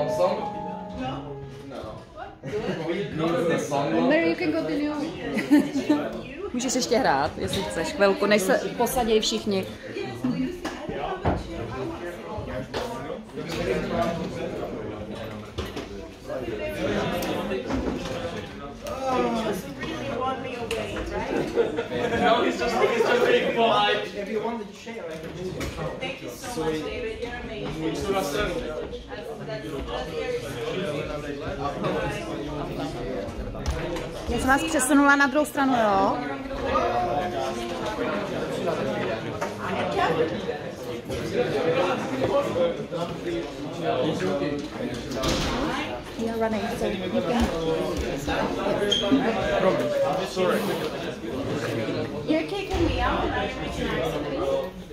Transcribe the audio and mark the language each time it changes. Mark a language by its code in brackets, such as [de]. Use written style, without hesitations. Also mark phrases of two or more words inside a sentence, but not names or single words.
[en] No? No. Mary, you can continue. [cs] Můžeš ještě hrát, jestli chceš, chvilku, než se posadí všichni. [en] No, he's just being polite. If you wanted to share, I can do it. Thank you so much, David. You're amazing. [cs] Já jsem vás přesunula na druhou stranu, jo? [en] We are running, so you can... Sorry. You're kicking me out and I'm making an accident.